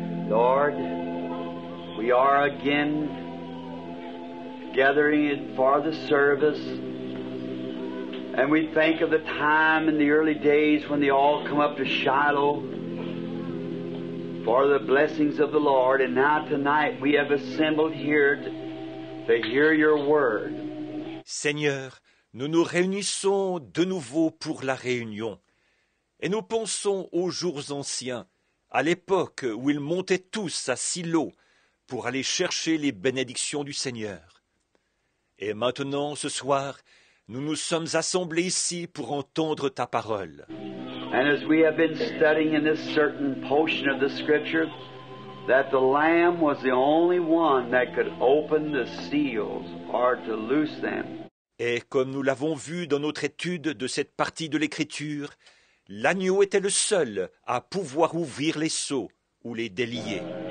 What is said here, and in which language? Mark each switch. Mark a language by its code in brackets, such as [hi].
[en] Lord, we are again gathering for the service, and we think of the time in the early days when they all come up to Shiloh for the blessings of the Lord, and now tonight we have assembled here to hear your word. [fr] Seigneur, nous nous réunissons de nouveau pour la réunion, et nous pensons aux jours anciens, à l'époque où ils montaient tous à Silo pour aller chercher les bénédictions du Seigneur. Et maintenant, ce soir, nous nous sommes assemblés ici pour entendre ta parole. [en] And as we have been studying in this certain portion of the Scripture, that the Lamb was the only one that could open the seals or to loose them. [fr] Et comme nous l'avons vu dans notre étude de cette partie de l'Écriture, l'agneau était le seul à pouvoir ouvrir les sceaux ou les délier.